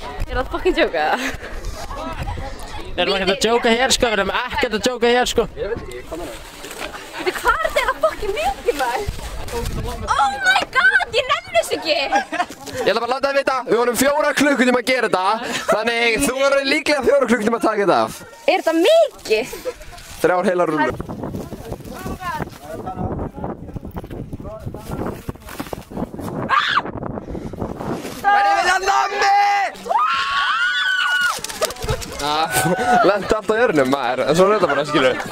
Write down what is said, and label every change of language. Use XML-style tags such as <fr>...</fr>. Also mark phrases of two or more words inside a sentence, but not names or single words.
<is>Það fucking djóka? Við erum ekkert að djóka hér, sko. Við erum ekkert að djóka hér, sko. Veitu, hvað er þetta fucking mikið, maður?</is> <en>Oh my god,</en> <is>ég nenni þessu ekki! Ég ætla bara að láta þið vita, við vorum 4 klukkutíma að gera þetta. Þannig þú verður líklega 4 klukkutíma að taka þetta af. Er þetta mikið? 3 heilar rúllur. Lendi allt á jörnum maður, en svo er þetta bara, skilur við.</is>